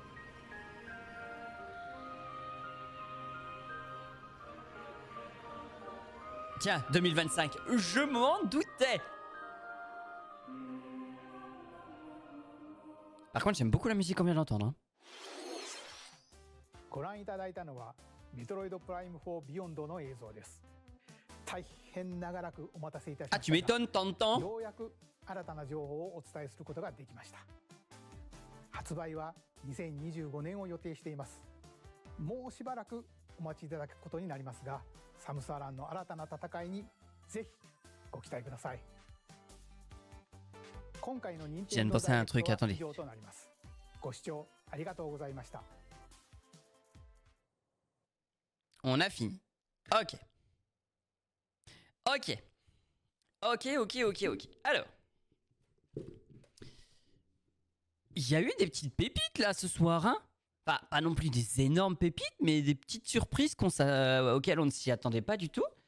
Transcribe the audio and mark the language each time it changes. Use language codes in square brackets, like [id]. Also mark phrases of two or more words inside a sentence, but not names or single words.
[fr] Tiens, 2025, je m'en doutais. Par contre, j'aime beaucoup la musique qu'on vient d'entendre. Hein. [ja] ご覧いただいたのはメトロイドプライム4ビヨンドの映像です。大変長らくお待たせいたしま [fr] Ah, [ja] し [fr] tu [ja] たが [fr] m'étonnes, Tantan. [ja] ようやく新たな情報をお伝えすることができました。発売は2025年を予定しています。もうしばらくお待ちいただくことになりますが、サムスアランの新たな戦いにぜひご期待ください。今回の任 [fr] Je viens de [ja] 天堂 [fr] penser à [ja] ダイ [fr] un [ja] レクト [fr] truc, [ja] は [fr] attendez. [ja] 以上となります。ご視聴ありがとうございました。 [fr] On a fini. Ok. Ok. Ok. Alors. Il y a eu des petites pépites là ce soir, hein? Pas non plus des énormes pépites, mais des petites surprises auxquelles on ne s'y attendait pas du tout.